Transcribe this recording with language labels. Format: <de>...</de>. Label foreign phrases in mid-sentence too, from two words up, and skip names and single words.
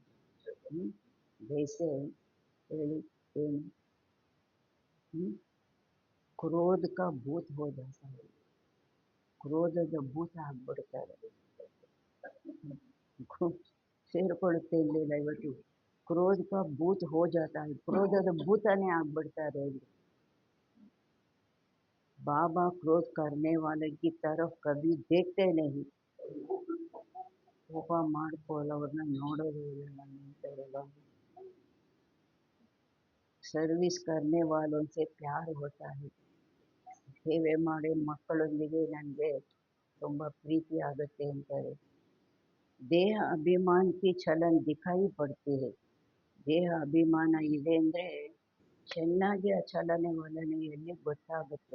<hi>ಜೈಸೆ</hi> <kn>ಹೇಳಿ ಏನು,</kn> <hi>क्रोध का भूत हो जाता है,</hi> <kn>ಕ್ರೋಧದ ಭೂತ ಆಗ್ಬಿಡ್ತಾರೆ. ಸೇರ್ಕೊಳ್ಳುತ್ತೆ ಇಲ್ಲಿಲ್ಲ ಇವತ್ತು,</kn> <hi>क्रोध का भूत हो जाता है,</hi> <kn>ಕ್ರೋಧದ ಭೂತನೇ ಆಗ್ಬಿಡ್ತಾರೆ.</kn> <hi>बाबा क्रोध करने वाले की तरफ कभी देखते नहीं.</hi> <kn>ಕೋಪ ಮಾಡ್ಕೊಳ್ಳೋರನ್ನ ನೋಡೋದೇ ಇಲ್ಲ ಅಂತಾರಲ್ಲ.</kn> <hi>ಸರ್ವಿಸ್ करने वालों से प्यार होता है,</hi> <kn>ಸೇವೆ ಮಾಡಿ ಮಕ್ಕಳೊಂದಿಗೆ ನನಗೆ ತುಂಬ ಪ್ರೀತಿ ಆಗುತ್ತೆ ಅಂತಾರೆ.</kn> <hi>देह अभिमान की चलन दिखाई पड़ती है,</hi> <kn>ದೇಹ ಅಭಿಮಾನ ಇದೆ ಅಂದರೆ ಚೆನ್ನಾಗಿ ಆ ಚಲನೆ ವಲನೆಯಲ್ಲಿ ಗೊತ್ತಾಗುತ್ತೆ.</kn>